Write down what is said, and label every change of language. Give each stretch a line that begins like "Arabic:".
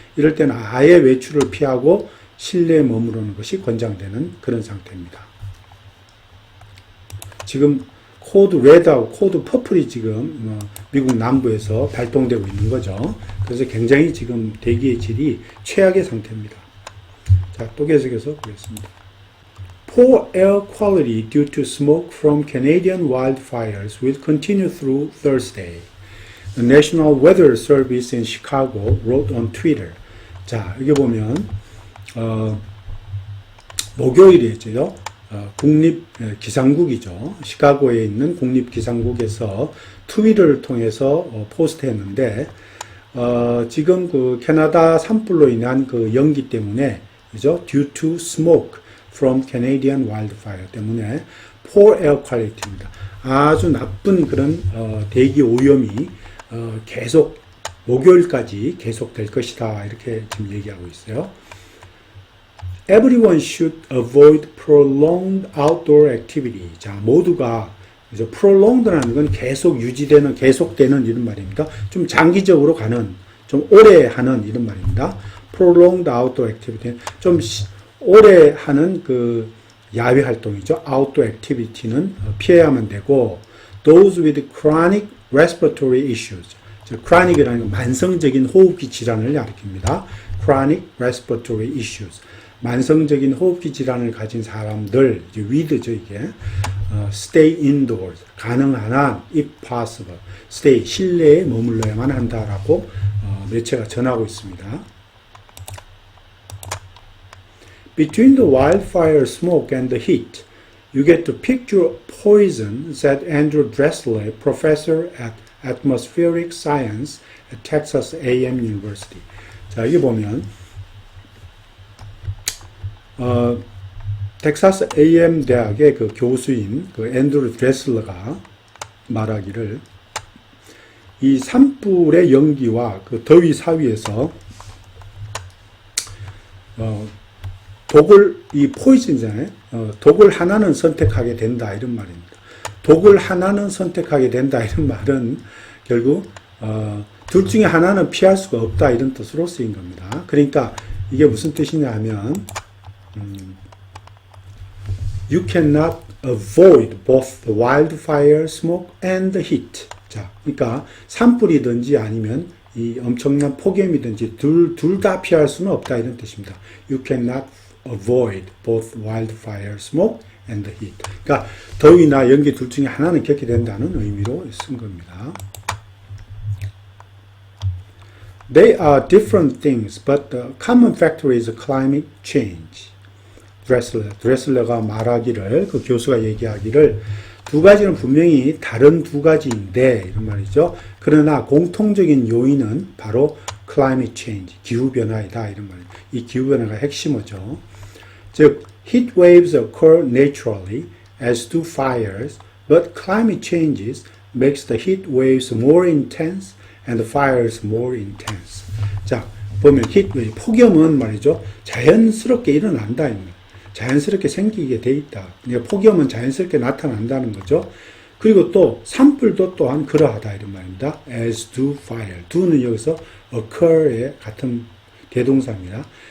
Korean: 이럴 때는 아예 외출을 피하고 실내에 머무르는 것이 권장되는 그런 상태입니다. 지금 코드 레드하고 코드 퍼플이 지금 미국 남부에서 발동되고 있는 거죠. 그래서 굉장히 지금 대기의 질이 최악의 상태입니다. 자, 또 계속해서 보겠습니다.
English: Poor air quality due to smoke from Canadian wildfires will continue through Thursday. The National Weather Service in Chicago wrote on Twitter.
Korean: 자, 여기 보면 목요일이었죠. 국립기상국이죠. 시카고에 있는 국립기상국에서 트위터를 통해서 포스트했는데 지금 그 캐나다 산불로 인한 그 연기 때문에 그죠?
English: Due to smoke from Canadian wildfire
Korean: 때문에
English: poor air quality입니다.
Korean: 아주 나쁜 그런 대기 오염이 계속 목요일까지 계속될 것이다. 이렇게 지금 얘기하고 있어요.
English: Everyone should avoid prolonged outdoor activity.
Korean: 자, 모두가 그래서 prolonged라는 건 계속 유지되는, 계속되는 이런 말입니다. 좀 장기적으로 가는, 좀 오래 하는 이런 말입니다.
English: prolonged outdoor activity.
Korean: 좀 오래 하는 그 야외 활동이죠.
English: outdoor activity는
Korean: 피해야만 되고,
English: those with chronic respiratory issues.
Korean: chronic이라는 건 만성적인 호흡기 질환을 가리킵니다.
English: chronic respiratory issues.
Korean: 만성적인 호흡기 질환을 가진 사람들, 이제 with죠, 이게.
English: stay indoors.
Korean: 가능한 한,
English: if possible.
Korean: stay, 실내에 머물러야만 한다라고 매체가 전하고 있습니다.
English: Between the wildfire smoke and the heat, you get to picture poison, said Andrew Dressler, professor at atmospheric science at Texas A&M University.
Korean: 자, 여기 보면 텍사스 A&M 대학의 그 교수인 그 앤드루 드레슬러가 말하기를 이 산불의 연기와 그 더위 사위에서 독을 이 포이즌이잖아요. 독을 하나는 선택하게 된다 이런 말입니다. 독을 하나는 선택하게 된다 이런 말은 결국 둘 중에 하나는 피할 수가 없다 이런 뜻으로 쓰인 겁니다. 그러니까 이게 무슨 뜻이냐 하면
English: You cannot avoid both the wildfire smoke and the heat.
Korean: 자, 그러니까 산불이든지 아니면 이 엄청난 폭염이든지 둘 다 피할 수는 없다 이런 뜻입니다.
English: You cannot avoid both wildfire smoke and the heat.
Korean: 그러니까 더위나 연기 둘 중에 하나는 겪게 된다는 의미로 쓴 겁니다.
English: They are different things, but the common factor is climate change.
Korean: 드레슬러가 말하기를, 그 교수가 얘기하기를 두 가지는 분명히 다른 두 가지인데 이런 말이죠. 그러나 공통적인 요인은 바로 climate change, 기후변화이다 이런 말이에요. 이 기후변화가 핵심어죠.
English: 즉, heat waves occur naturally as do fires, but climate changes makes the heat waves more intense and the fires more intense.
Korean: 자, 보면 heat wave, 폭염은 말이죠. 자연스럽게 일어난다. 자연스럽게 생기게 돼 있다. 그러니까 폭염은 자연스럽게 나타난다는 거죠. 그리고 또 산불도 또한 그러하다 이런 말입니다.
English: as do fire.
Korean: do는 여기서 occur의 같은 대동사입니다.